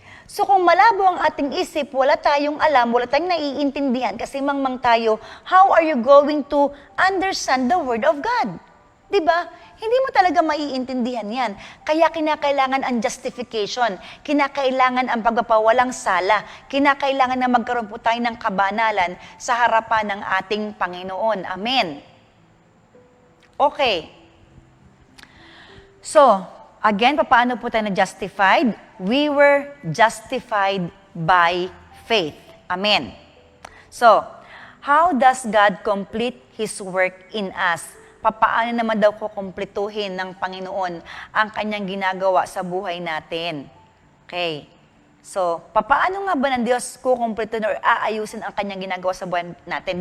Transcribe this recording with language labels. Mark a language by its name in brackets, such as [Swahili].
[Filipino] So kung malabo ang ating isip, wala tayong alam, wala tayong naiintindihan, kasi mangmang tayo, [English] how are you going to understand the Word of God? [Filipino] Diba? Hindi mo talaga maiintindihan yan. Kaya kinakailangan ang justification, kinakailangan ang pagpapawalang sala, kinakailangan na magkaroon po tayo ng kabanalan sa harapan ng ating Panginoon. Amen. Okay. So, again, paano po tayo na-justified? [English] We were justified by faith. [Filipino] Amen. [English] So, how does God complete His work in us? [Filipino] Papaano naman daw ko kumpletuhin ng Panginoon ang kanyang ginagawa sa buhay natin? Okay. So, papaano nga ba ng Diyos kukumpletuhin or aayusin ang kanyang ginagawa sa buhay natin?